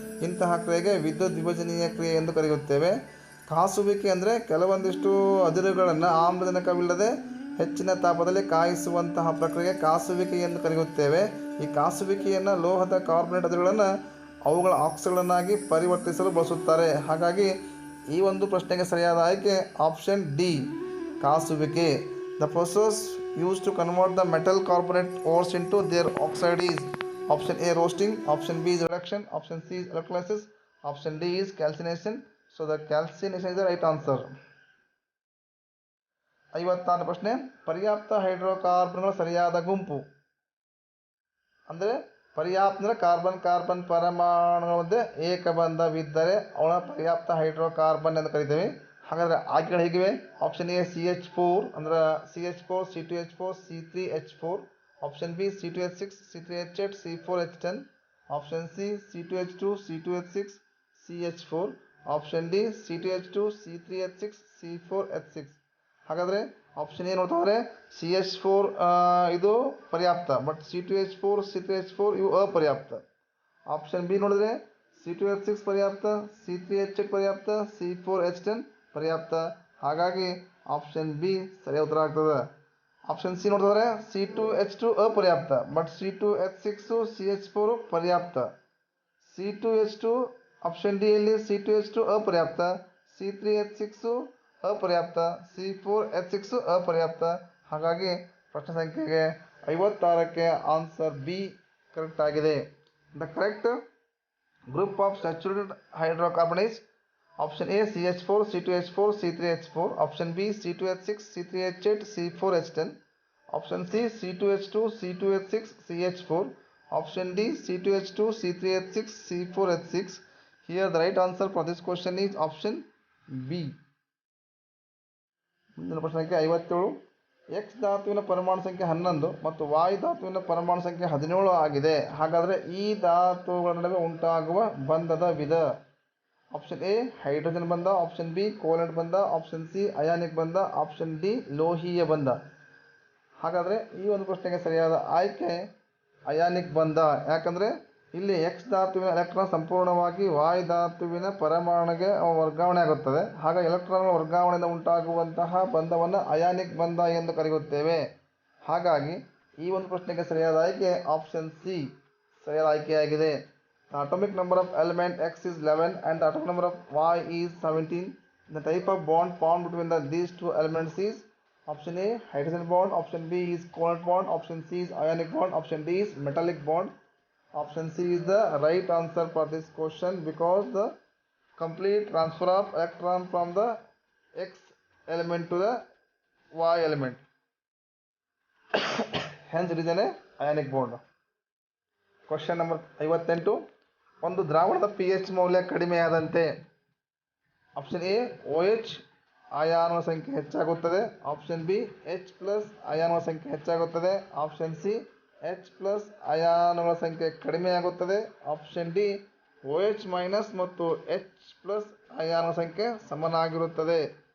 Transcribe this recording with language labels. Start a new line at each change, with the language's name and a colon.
Kannada: ಇಂತಹ ಕ್ರಿಯೆಗೆ ವಿದ್ಯುತ್ ವಿಭಜನೀಯ ಕ್ರಿಯೆ ಎಂದು ಕರೆಯುತ್ತೇವೆ. ಕಾಸುವಿಕೆ ಅಂದರೆ ಕೆಲವೊಂದಿಷ್ಟು ಅದಿರುಗಳನ್ನು ಆಮ್ಲಜನಕವಿಲ್ಲದೆ ಹೆಚ್ಚಿನ ತಾಪದಲ್ಲಿ ಕಾಯಿಸುವಂತಹ ಪ್ರಕ್ರಿಯೆ ಕಾಸುವಿಕೆ ಎಂದು ಕರೆಯುತ್ತೇವೆ. ಈ ಕಾಸುವಿಕೆಯನ್ನು ಲೋಹದ ಕಾರ್ಬೊನೇಟ್ ಅದಿರುಗಳನ್ನು ಅವುಗಳ ಆಕ್ಸೈಡ್ಗಳನ್ನಾಗಿ ಪರಿವರ್ತಿಸಲು ಬಳಸುತ್ತಾರೆ. ಹಾಗಾಗಿ ಈ ಒಂದು ಪ್ರಶ್ನೆಗೆ ಸರಿಯಾದ ಆಯ್ಕೆ option D, ಕಾಸುವಿಕೆ.
English: The process used to convert the metal carbonate ores into their oxide is option A roasting, option B is reduction, option C is electrolysis, option D is calcination. So the calcination is the right answer.
Kannada: 56 ಪ್ರಶ್ನೆ. ಪರ್ಯಾಪ್ತ ಹೈಡ್ರೋಕಾರ್ಬನ್ಗಳ ಸರಿಯಾದ ಗುಂಪು. ಅಂದರೆ ಪರ್ಯಾಪ್ತ ಅಂದರೆ carbon ಪರಮಾಣುಗಳ ಮಧ್ಯೆ ಏಕಬಂಧವಿದ್ದರೆ ಅವಳ ಪರ್ಯಾಪ್ತ ಹೈಡ್ರೋಕಾರ್ಬನ್ ಎಂದು ಕರಿತೀವಿ. ಹಾಗಾದರೆ ಆಯ್ಕೆಗಳು ಹೇಗಿವೆ? ಆಪ್ಷನ್ ಎ CH4 ಅಂದರೆ CH4, C2H4, C3H4, option B C2H6, C3H8, C4H10, option C C2H2, C2H6, CH4, option D C2H2, C3H6, C4H6. ಹಾಗಾದರೆ ಆಪ್ಷನ್ ಎ ನೋಡ್ತಾರೆ CH4 ಇದು ಪರ್ಯಾಪ್ತ, ಬಟ್ C2H4, C3H4 ಇವು ಅಪರ್ಯಾಪ್ತ. ಆಪ್ಷನ್ ಬಿ ನೋಡಿದ್ರೆ C2H6 ಪರ್ಯಾಪ್ತ, C3H8 ಪರ್ಯಾಪ್ತ, C4H10 ಪರ್ಯಾಪ್ತ. ಹಾಗಾಗಿ ಆಪ್ಷನ್ ಬಿ ಸರಿಯಾದ ಉತ್ತರ ಆಗ್ತದೆ. ಆಪ್ಷನ್ ಸಿ ನೋಡಿದ್ರೆ C2H2 ಅಪರ್ಯಾಪ್ತ, ಬಟ್ C2H6 CH4 ಪರ್ಯಾಪ್ತ. C2H2 ಆಪ್ಷನ್ ಡಿ ಯಲ್ಲಿ C2H2 ಅಪರ್ಯಾಪ್ತ, C3H6 ಅಪರ್ಯಾಪ್ತ, C4H6 ಅಪರ್ಯಾಪ್ತ. ಹಾಗಾಗಿ ಪ್ರಶ್ನೆ ಸಂಖ್ಯೆಗೆ 56ಕ್ಕೆ ಆನ್ಸರ್ ಬಿ ಕರೆಕ್ಟ್ ಆಗಿದೆ.
English: The correct Group of saturated hydrocarbon is option A CH4, C2H4, C3H4, option B C2H6, C3H8, C4H10, option C C2H2, C2H6, CH4, option D C2H2, C3H6, C4H6. Here the right answer for this question is option B.
Kannada: ಮುಂದಿನ ಪ್ರಶ್ನೆ ಸಂಖ್ಯೆ 57. X ಧಾತುವಿನ ಪರಮಾಣು ಸಂಖ್ಯೆ 11 ಮತ್ತು ವಾಯು ಧಾತುವಿನ ಪರಮಾಣು ಸಂಖ್ಯೆ 17 ಆಗಿದೆ. ಹಾಗಾದರೆ ಈ ಧಾತುಗಳ ನಡುವೆ ಉಂಟಾಗುವ ಬಂಧದ ವಿಧ. ಆಪ್ಷನ್ ಎ ಹೈಡ್ರೋಜನ್ ಬಂಧ, ಆಪ್ಷನ್ ಬಿ ಕೋಲೆಂಟ್ ಬಂಧ, ಆಪ್ಷನ್ ಸಿ ಅಯಾನಿಕ್ ಬಂಧ, ಆಪ್ಷನ್ ಡಿ ಲೋಹೀಯ ಬಂಧ. ಹಾಗಾದರೆ ಈ ಒಂದು ಪ್ರಶ್ನೆಗೆ ಸರಿಯಾದ ಆಯ್ಕೆ ಅಯಾನಿಕ್ ಬಂಧ. ಯಾಕಂದರೆ ಇಲ್ಲಿ ಎಕ್ಸ್ ಧಾತುವಿನ ಎಲೆಕ್ಟ್ರಾನ್ ಸಂಪೂರ್ಣವಾಗಿ ವಾಯು ಧಾತುವಿನ ಪರಮಾಣುಗೆ ವರ್ಗಾವಣೆ ಆಗುತ್ತದೆ. ಹಾಗಾಗಿ ಎಲೆಕ್ಟ್ರಾನ್ಗಳ ವರ್ಗಾವಣೆಯಿಂದ ಉಂಟಾಗುವಂತಹ ಬಂಧವನ್ನು ಅಯಾನಿಕ್ ಬಂಧ ಎಂದು ಕರೆಯುತ್ತೇವೆ. ಹಾಗಾಗಿ ಈ ಒಂದು ಪ್ರಶ್ನೆಗೆ ಸರಿಯಾದ ಆಯ್ಕೆ ಆಪ್ಷನ್ ಸಿ ಸರಿಯಾದ ಆಯ್ಕೆಯಾಗಿದೆ.
English: The atomic number of element X is 11 and the atomic number of Y is 17. The type of bond formed between these two elements is option A hydrogen bond, option B is covalent bond, option C is ionic bond, option D is metallic bond. Option C is the right answer for this question because the complete transfer of electron from the X element to the Y element. Hence it is an ionic bond. Question number 58.
Kannada: ಒಂದು ದ್ರಾವಣದ pH ಮೌಲ್ಯ ಕಡಿಮೆಯಾದಂತೆ option A OH ಅಯಾನುಗಳ ಸಂಖ್ಯೆ ಹೆಚ್ಚಾಗುತ್ತದೆ, option B H+ ಅಯಾನುಗಳ ಸಂಖ್ಯೆ ಹೆಚ್ಚಾಗುತ್ತದೆ, option C H+ ಅಯಾನುಗಳ ಸಂಖ್ಯೆ ಕಡಿಮೆಯಾಗುತ್ತದೆ, option D OH- ಮತ್ತು H+ ಅಯಾನುಗಳ ಸಂಖ್ಯೆ ಸಮನಾಗಿರುತ್ತದೆ.